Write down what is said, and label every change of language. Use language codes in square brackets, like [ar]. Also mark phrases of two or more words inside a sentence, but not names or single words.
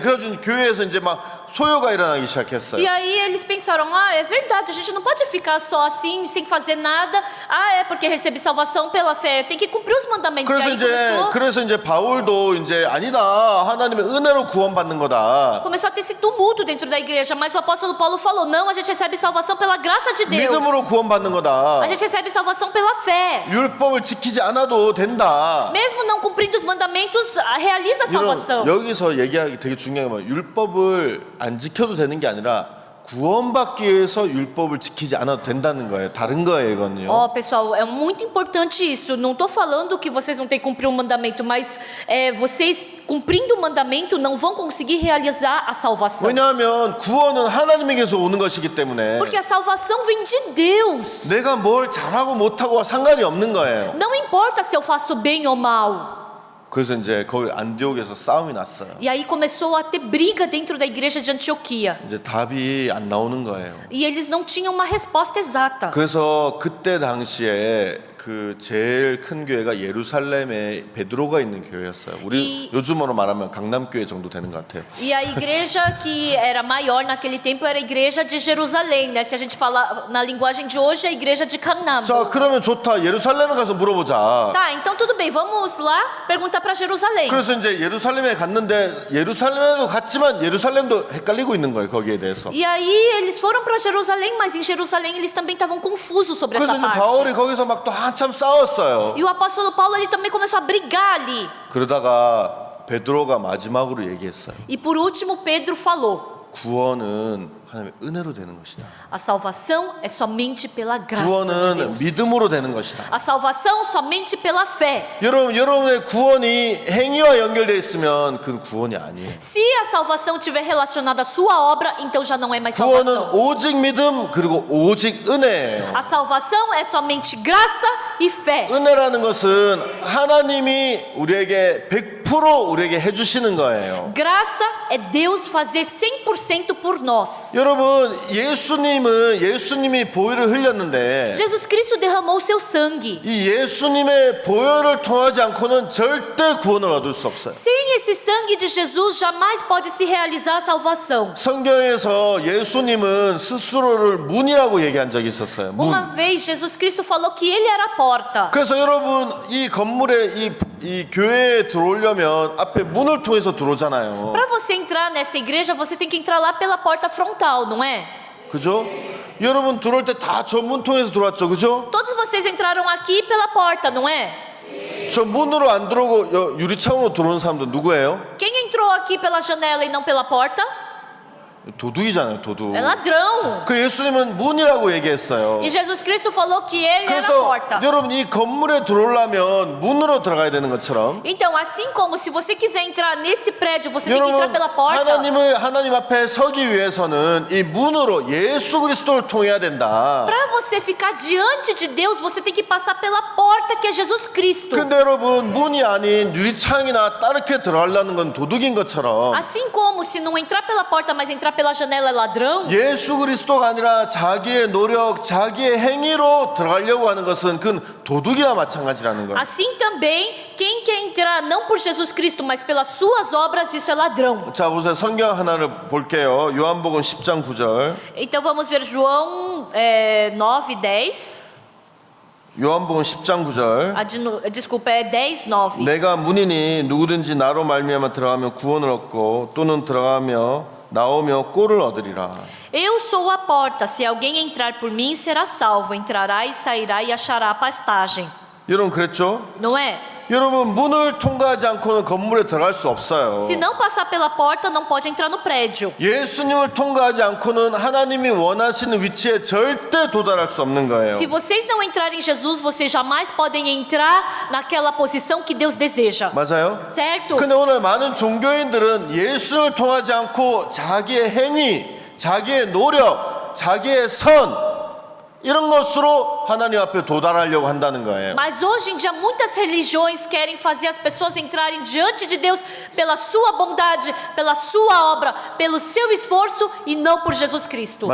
[ko] 그래서 교회에서 이제 막 소요가 일어나기 시작했어요. [pt] E aí eles pensaram: ah, é verdade, a gente não pode ficar só assim, sem fazer nada. Ah, é porque recebe salvação pela fé, tem que cumprir os mandamentos. E aí [ko] 그래서 이제 바울도 이제 아니다 하나님의 은혜로 구원받는 거다. [pt] começou a ter esse tumulto dentro da igreja, mas o apóstolo Paulo falou: não, a gente recebe salvação pela graça de Deus. [ko] 믿음으로 구원받는 거다. [pt] A gente recebe salvação pela fé. [ko] 율법을 지키지 않아도 된다. [pt] Mesmo não cumprindo os mandamentos, realiza a salvação. [ko] 여기서 얘기하기 되게 중요한 건 율법을 안 지켜도 되는 게 아니라 구원받기 위해서 율법을 지키지 않아도 된다는 거예요. 다른 거예요, 이거는요. [pt] Ó, pessoal, é muito importante isso. Não estou falando que vocês não têm que cumprir o mandamento, mas vocês cumprindo o mandamento não vão conseguir realizar a salvação. [ko] 왜냐하면 구원은 하나님에게서 오는 것이기 때문에 [pt] Porque a salvação vem de Deus. [ko] 내가 뭘 잘하고 못하고와 상관이 없는 거예요. [pt] Não importa se eu faço bem ou mal. [ko] 그래서 이제 거기 안디옥에서 싸움이 났어요. [pt] E aí começou a ter briga dentro da igreja de Antioquia. [ko] 이제 답이 안 나오는 거예요. [pt] E eles não tinham uma resposta exata. [ko] 그래서 그때 당시에 그 제일 큰 교회가 예루살렘에 베드로가 있는 교회였어요. 우리 요즘으로 말하면 강남교회 정도 되는 것 같아요. [pt] E a igreja que era maior naquele tempo era a igreja de Jerusalém, né? Se a gente falar na linguagem de hoje, é a igreja de Canaã. [ko] 자, 그러면 좋다. 예루살렘에 가서 물어보자. [pt] Tá, então tudo bem, vamos lá perguntar para Jerusalém. [ko] 그래서 이제 예루살렘에 갔는데 예루살렘에도 갔지만 예루살렘도 헷갈리고 있는 거예요. 거기에 대해서. [pt] E aí eles foram para Jerusalém, mas em Jerusalém eles também estavam confusos sobre [ko] 그래서 [pt] essa [ko] 이제 [pt] parte. [ko] 바울이 거기서 막 또 한참 싸웠어요. [pt] E o apóstolo Paulo ele também começou a brigar ali. [ko] 그러다가 베드로가 마지막으로 얘기했어요. [pt] E por último Pedro falou: [ko] 구원은 하나님의 은혜로 되는 것이다. [pt] a salvação é somente pela graça de [ko] 구원은 [pt] Deus. [ko] 믿음으로 되는 것이다. [pt] A salvação somente pela fé. [ko] 여러분의 구원이 행위와 연결되어 있으면 그건 구원이 아니에요. [pt] Se a salvação estiver relacionada à sua obra, então já não é mais [ko] 구원은 [pt] salvação. [ko] 오직 믿음 그리고 오직 은혜예요. [pt] A salvação é somente graça e fé. [ko] 은혜라는 것은 하나님이 우리에게 100% 우리에게 해주시는 거예요. [pt] Graça é Deus fazer 100% por nós. [ko] 여러분 예수님이 보혈을 흘렸는데 [pt] Jesus Cristo derramou o seu sangue. [ko] 이 예수님의 보혈을 통하지 않고는 절대 구원을 얻을 수 없어요. [pt] Sem esse sangue de Jesus, jamais pode se realizar a salvação. [ko] 성경에서 예수님은 스스로를 문이라고 얘기한 적이 있었어요. 문. [pt] Uma vez, Jesus Cristo falou que ele era a porta. [ko] 그래서 여러분 이 건물에 이 교회에 들어오려면 앞에 문을 통해서 들어오잖아요. [pt] Para você entrar nessa igreja, você tem que entrar lá pela porta frontal, não é? [ko] 그죠? 여러분 들어올 때 다 저 문 통해서 들어왔죠, 그죠? [pt] Todos vocês entraram aqui pela porta, não é? [ko] 저 문으로 안 들어오고 유리창으로 들어오는 사람들 누구예요? [pt] Quem entrou aqui pela janela e não pela porta? [ko] 도둑이잖아요, 도둑. [pt] É ladrão. [ko] 그 예수님은 문이라고 얘기했어요. [pt] E Jesus Cristo falou que ele era a [ko] 그래서 [pt] porta. [ko] 여러분 이 건물에 들어오려면 문으로 들어가야 되는 것처럼 [pt] Então, assim como se você quiser entrar nesse prédio, você tem que entrar [ko] 여러분 [pt] pela porta. [ko] 하나님 앞에 서기 위해서는 이 문으로 예수 그리스도를 통해야 된다. [pt] Para você ficar diante de Deus, você tem que passar pela porta que é Jesus Cristo. [ko] 근데 여러분 문이 아닌 유리창이나 다르게 들어가려는 건 도둑인 것처럼 [pt] Assim como se não entrar pela porta, mas entrar pela janela é ladrão, [ko] 예수 그리스도가 아니라 자기의 노력, 자기의 행위로 들어가려고 하는 것은 그건 도둑이나 마찬가지라는 거예요. [pt] assim também quem quer entrar não por Jesus Cristo, mas pelas suas obras, isso é ladrão. [ko] 자, 보세요. 성경 하나를 볼게요. 요한복음 10장 9절. [pt] Então vamos ver João 9:10. [ko] 요한복음 10장 9절. [pt] Desculpa, é 10:9. [ko] 내가 문이니 누구든지 나로 말미암아 들어가면 구원을 얻고 또는 들어가며 나오며 꼴을 얻으리라. [pt] Eu sou a porta, se alguém entrar por mim será salvo, entrará e sairá e achará pastagem. [ko] 여러분 그랬죠? [pt] Não é? [ko] 여러분 문을 통과하지 않고는 건물에 들어갈 수 없어요. [pt] Se não passar pela porta, não pode entrar no prédio. [ko] 예수님을 통과하지 않고는 하나님이 원하시는 위치에 절대 도달할 수 없는 거예요. [pt] Se vocês não entrarem em Jesus, vocês jamais podem entrar naquela posição que Deus deseja. [ko] 맞아요? [pt] Certo? [ko] 근데 오늘 많은 종교인들은 예수를 통하지 않고 자기의 행위, 자기의 노력, 자기의 선 이런 것으로 하나님 앞에 도달하려고 한다는 거예요. [pt] Mas hoje em dia muitas religiões querem fazer as pessoas entrarem diante de Deus pela sua bondade, pela sua obra, pelo seu esforço e não por Jesus Cristo.